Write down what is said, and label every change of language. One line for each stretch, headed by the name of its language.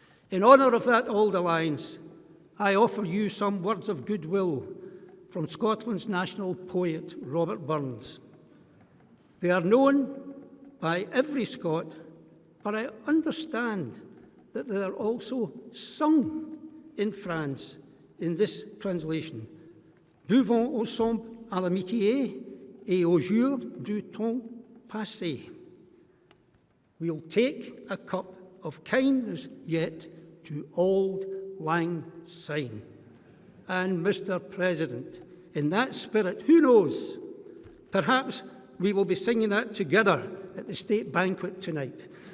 English: In honour of that old alliance, I offer you some words of goodwill from Scotland's national poet, Robert Burns. They are known by every Scot, but I understand that they are also sung in France in this translation.
French: Buvons ensemble à l'amitié et au jour du temps passé.
English: We'll take a cup of kindness yet to auld lang syne. And Mr. President, in that spirit, who knows, perhaps we will be singing that together at the state banquet tonight.